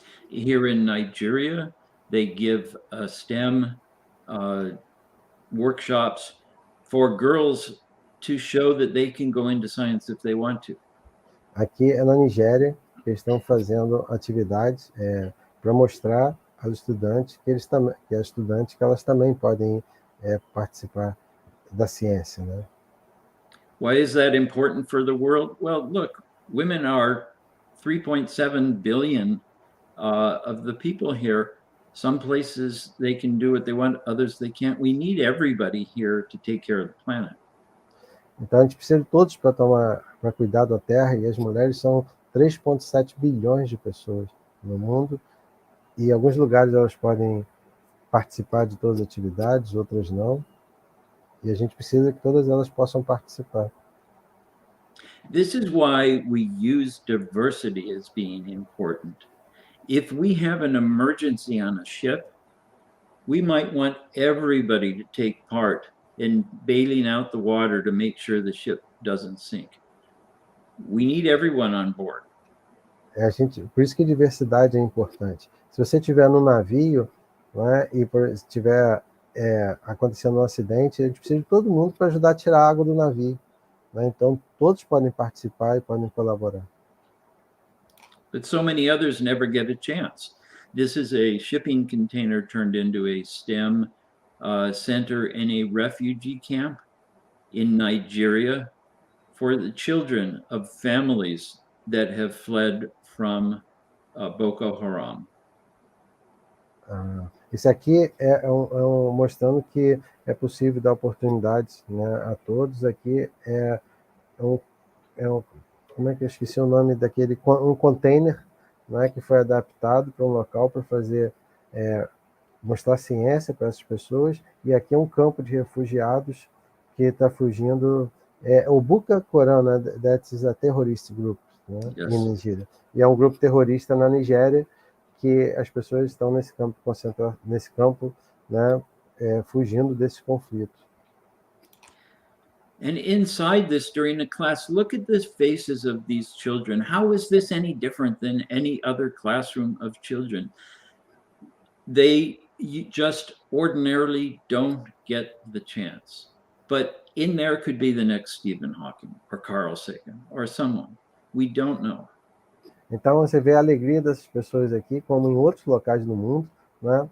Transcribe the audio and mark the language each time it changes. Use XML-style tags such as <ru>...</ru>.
<en>Here in Nigeria, they give STEM workshops for girls to show that they can go into science if they want to.</en> <pt>Aqui é na Nigéria que eles estão fazendo atividades para mostrar aos estudantes que elas também podem participar da ciência, né?</pt> <en>Why is that important for the world? Well, look, women are 3.7 billion of the people here. Some places they can do what they want, others they can't. We need everybody here to take care of the planet.</en> <pt>Então a gente precisa de todos para cuidar da Terra, e as mulheres são 3,7 bilhões de pessoas no mundo, e em alguns lugares elas podem participar de todas as atividades, outras não, e a gente precisa que todas elas possam participar.</pt> <en>This is why we use diversity as being important. If we have an emergency on a ship, we might want everybody to take part in bailing out the water to make sure the ship doesn't sink. We need everyone on board.</en> <pt>Por isso que diversidade é importante. Se você estiver no navio, né, e estiver acontecendo um acidente, a gente precisa de todo mundo para ajudar a tirar a água do navio, né? Então todos podem participar e podem colaborar.</pt> <en>But so many others never get a chance. This is a shipping container turned into a STEM center in a refugee camp in Nigeria for the children of families that have fled from Boko Haram.</en> <pt>Isso aqui mostrando que é possível dar oportunidades, né, a todos. Aqui é como é que eu esqueci o nome daquele, um container, né, que foi adaptado para um local para fazer, mostrar ciência para essas pessoas, e aqui é um campo de refugiados que está fugindo, o Boko Haram, né,</pt> <en>that is a terrorist group,</en> <pt>né,</pt> <en>Yes.</en> <pt>em Nigéria, e é um grupo terrorista na Nigéria, que as pessoas estão nesse campo, né, fugindo desse conflito.</pt> <en>And inside this, during the class, look at the faces of these children. How is this any different than any other classroom of children? They just ordinarily don't get the chance. But in there could be the next Stephen Hawking or Carl Sagan or someone. We don't know.</en> <pt>Então você vê a alegria dessas pessoas aqui, como em outros locais do mundo, né?</pt>